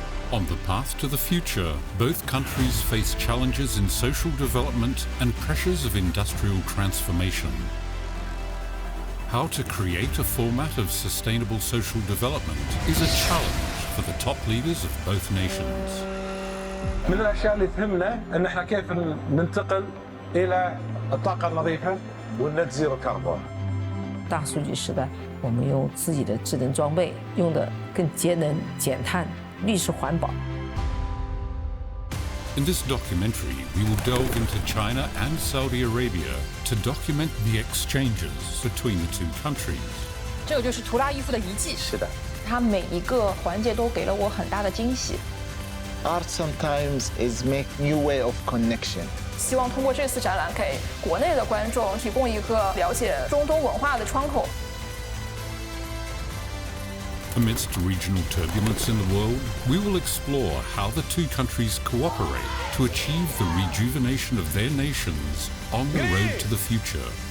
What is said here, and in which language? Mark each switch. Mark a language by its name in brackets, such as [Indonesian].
[English] On the path to the future, both countries face challenges in social development and pressures of industrial transformation. How to create a format of sustainable social development is a challenge for the top leaders of both nations. [Arabic] من الأشياء اللي تهمنا أن احنا كيف ننتقل إلى الطاقة النظيفة والنت زيرو كربون. [Chinese] 大数据时代，我们用自己的智能装备，用的更节能、减碳、绿色环保。 [English] In this documentary, we will delve into China and Saudi Arabia to document the exchanges between the two countries. [Chinese] 这个就是图拉伊夫的遗迹。是的。它每一个环节都给了我很大的惊喜。 [English] Art sometimes is make new way of connection. [Chinese] 希望通过这次展览，给国内的观众提供一个了解中东文化的窗口。 [English] Amidst regional turbulence in the world, we will explore how the two countries cooperate to achieve the rejuvenation of their nations on the road to the future.